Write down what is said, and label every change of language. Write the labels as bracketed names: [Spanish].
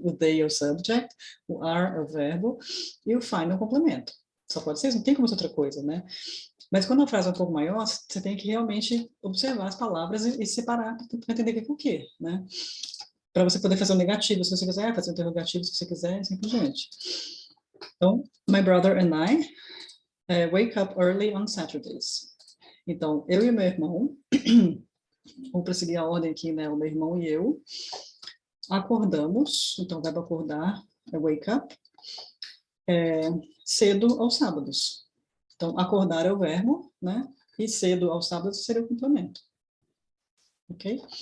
[Portuguese] O they é o subject, o are é o verbo, e o fine é o complemento. Só pode ser isso, não tem como ser outra coisa, né? Mas quando a frase é um pouco maior, você tem que realmente observar as palavras e separar para entender o que é o quê, né? Para você poder fazer um negativo, se você quiser, fazer um interrogativo, se você quiser, assim por diante. Então, [English] my brother and I wake up early on Saturdays. [Portuguese] Então, eu e meu irmão, vou prosseguir a ordem aqui, né? O meu irmão e eu acordamos, então o verbo acordar é wake up, cedo aos sábados. Então, acordar é o verbo, né? E cedo aos sábados seria o complemento. Ok?